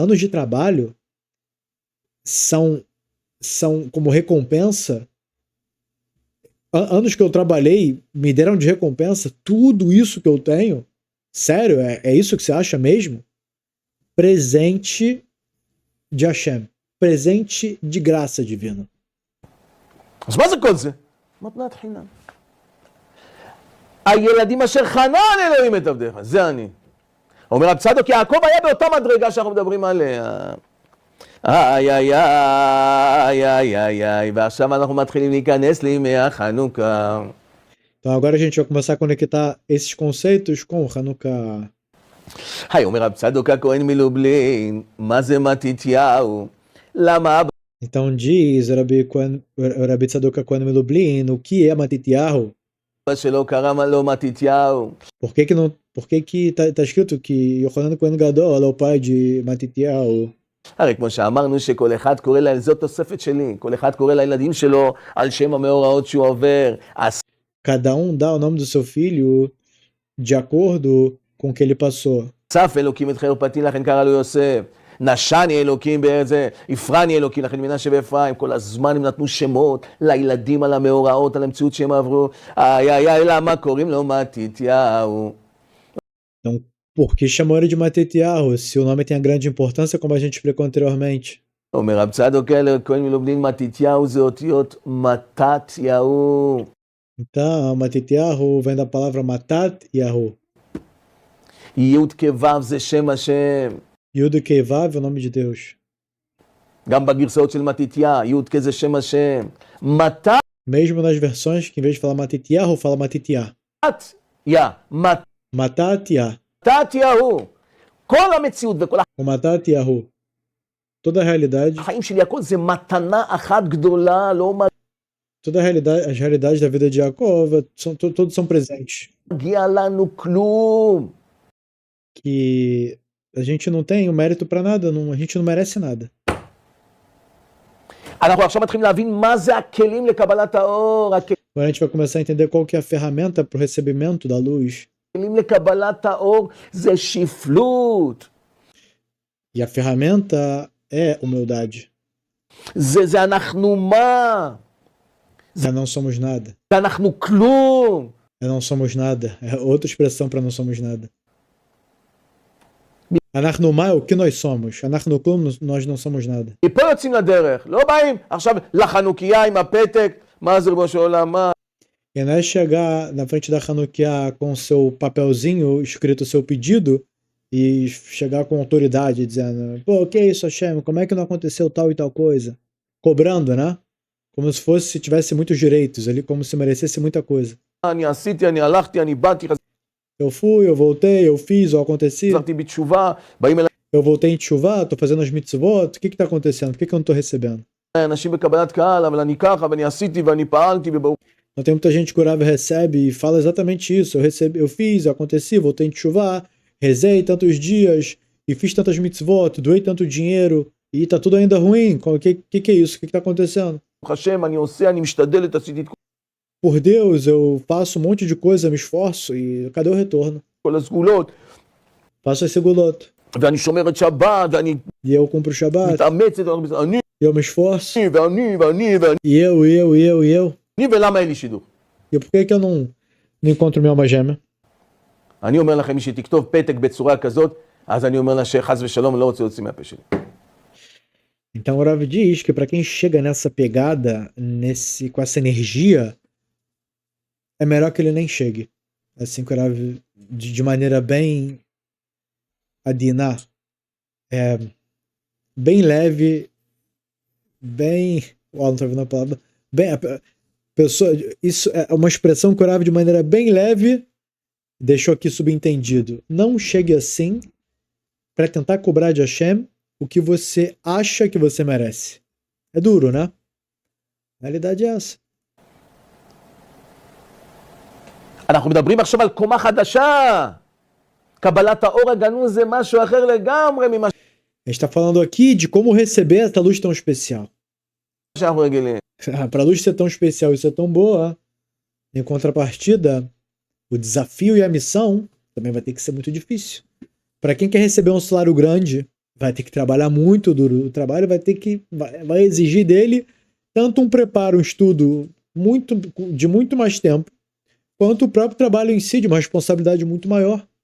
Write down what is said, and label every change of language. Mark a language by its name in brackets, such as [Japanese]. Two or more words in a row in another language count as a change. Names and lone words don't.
[Portuguese] Anos de trabalho são como recompensa? Anos que eu trabalhei me deram de recompensa tudo isso que eu tenho? Sério? É isso que você acha mesmo? Presente de Hashem. Presente de graça divina. [Hebrew] אז מה זה כל זה? מתנת חינם. הילדים אשר חנן אלוהים את עבדיך, זה אני. אומר רב צדוק, יעקב היה באותה מדרגה שאנחנו מדברים עליה. איי, איי, איי, איי, איי, איי, ועכשיו אנחנו מתחילים להיכנס לימי החנוכה. [Portuguese] Então agora a gente vai começar a conectar esses conceitos com o Hanukkah. [Hebrew] היי, אומר רב צדוק הכהן מלובלין, מה זה מתתיהו? למה אבא? [Portuguese] Então diz o Rabi Tzadok Kohen Melublin, o que é Matityahu? [Hebrew] שלו קרא לו מתתיהו? [Portuguese] Por que que tá escrito que Yochanan Kohen Gadol é o pai de Matityahu? [Hebrew] הרי כמו שאמרנו שכל אחד קורא לה, זאת תוספת שלי, כל אחד קורא לילדים שלו על שם המאורעות שהוא עובר. [Portuguese] Cada dá o nome do seu filho de acordo com o que ele passou. [Hebrew] אסף אלוקים את חרפתי לכן קרא לו יוסף. נשני אלוקים בארץ זה, יפרני אלוקים לכן מנשה ואפרים. כל הזמן הם נתנו שמות לילדים על המאורעות, על המציאות שהם עברו. איי איי איי, למה קוראים לו מתתיהו? [Portuguese] Então, por que chamou ele de Matityahu? Se o nome tem a grande importância, como a gente explicou anteriormente. [Hebrew] אומר רב צדוק כהן מלובלין, מתתיהו זה אותיות מתתיהו. [Portuguese] Então, Matityahu vem da palavra [Hebrew] מתת יהו. י' כו' זה שם השם. יוד קי ואו [Portuguese] é o nome de Deus. [Hebrew] גם בגרסאות של מתתיה, י' כזה שם השם. מתת [Portuguese] Mesmo nas versões que em vez de falar Matitiyahu, fala Matitiah. [Hebrew] יא, [Portuguese] Matatiah. [Hebrew] מתתיהו. כל המציאות וכל [Portuguese] O Matatiyahu. Toda a realidade, [Hebrew] החיים שלי, הכל זה מתנה אחת גדולה, לא [Portuguese] toda a realidade, as realidades da vida de Jacob, todos são presentes. [Hebrew] מגיע לנו כלום. [Portuguese] Que a gente não tem o mérito para nada, a gente não merece nada. [Hebrew] אנחנו עכשיו מתחילים להבין מה זה הכלים לקבלת האור, [Portuguese] Agora a gente vai começar a entender qual que é a ferramenta para o recebimento da luz. [Hebrew] הכלים לקבלת האור זה שפלות. [Portuguese] E a ferramenta é humildade. [Hebrew] זה אנחנו מה? [Portuguese] Não somos nada. [Hebrew] זה אנחנו כלום. [Portuguese] Não somos nada. É outra expressão para não somos nada. [Hebrew] אנחנו מה [Portuguese] é o que nós somos. [Hebrew] אנחנו כלום, [Portuguese] nós não somos nada. [Hebrew] מפה יוצאים לדרך, לא באים עכשיו לחנוכיה עם הפתק, מה זה ריבונו של עולם, מה? [Portuguese] E não é chegar na frente da Hanukkah com seu papelzinho escrito seu pedido e chegar com autoridade dizendo, pô, que isso, Hashem? Como é que não aconteceu tal e tal coisa? Cobrando, né? Como se tivesse muitos direitos ali, como se merecesse muita coisa. [Hebrew] אני עשיתי, אני הלכתי, אני באתי, [Portuguese] Eu fui, eu voltei, eu fiz, eu aconteci. [Hebrew] חזרתי בתשובה, באים אליי [Portuguese] Eu voltei em tshuva, tô fazendo as mitzvot. O que tá acontecendo? Por que eu não tô recebendo? [Hebrew] אנשים בקבלת קהל, אבל אני ככה, ואני עשיתי, ואני פעלתי, וברוך [Portuguese] Não tem muita gente que orava e recebe e fala exatamente isso. Eu recebi, eu fiz, eu aconteci, voltei em tshuva, rezei tantos dias e fiz tantas mitzvot, doei tanto dinheiro e tá tudo ainda ruim. O que é isso? O que tá acontecendo? [Hebrew] השם, אני עושה, אני משתדלת, עשיתי את [Portuguese] Por Deus, eu faço um monte de coisa, me esforço e cadê o retorno? [Hebrew] כל הסגולות, [Portuguese] Faço esse gulot. [Hebrew] ואני שומר את שבת, ואני [Portuguese] E eu cumpro o Shabbat, [Hebrew] מתאמצת, אני, [Portuguese] e eu me esforço, [Hebrew] ואני, ואני, ואני, [Portuguese] e eu. [Hebrew] ולמה אין לי שידור? [Portuguese] E por que eu não encontro minha alma gêmea? [Hebrew] אני אומר לכם, מי שתכתוב פתק בצורה כזאת, אז אני אומר לה שחס ושלום לא רוצה להוציא מהפה שלי. [Portuguese] Então o Rav diz que para quem chega nessa pegada, com essa energia, é melhor que ele nem chegue. Assim que o Rav, de maneira bem adiná, bem leve, bem... não tô vendo a palavra. Bem, pessoa, isso é uma expressão que o Rav de maneira bem leve deixou aqui subentendido. Não chegue assim para tentar cobrar de Hashem o que você acha que você merece. É duro, né? A realidade é essa. [Hebrew] אנחנו מדברים עכשיו על קומה חדשה. קבלת האור הגנוז זה משהו אחר לגמרי ממה [Portuguese] A gente está falando aqui de como receber essa luz tão especial. [Hebrew] שאנחנו רגילים. [Portuguese] Para a luz ser tão especial e ser tão boa, em contrapartida, o desafio e a missão também vai ter que ser muito difícil. Para quem quer receber um salário grande, vai ter que trabalhar muito duro. O trabalho vai exigir dele tanto um preparo, um estudo de muito mais tempo, quanto o próprio trabalho em si, de uma responsabilidade muito maior.